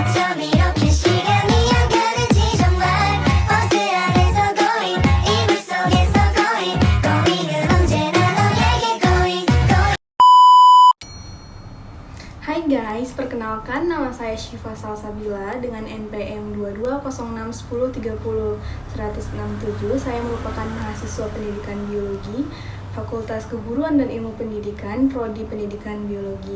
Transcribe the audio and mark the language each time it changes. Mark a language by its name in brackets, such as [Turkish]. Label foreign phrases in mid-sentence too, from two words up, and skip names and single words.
[Korean] 이렇게 시간이 안 가는지 정말 버스 안에서 going 이불 속에서 going 언제나 너에게 going. [Indonesian] Hai guys, perkenalkan nama saya Syifa Salsabila dengan NPM 22061030 Saya merupakan mahasiswa pendidikan biologi Fakultas Keguruan dan Ilmu Pendidikan, Prodi Pendidikan Biologi.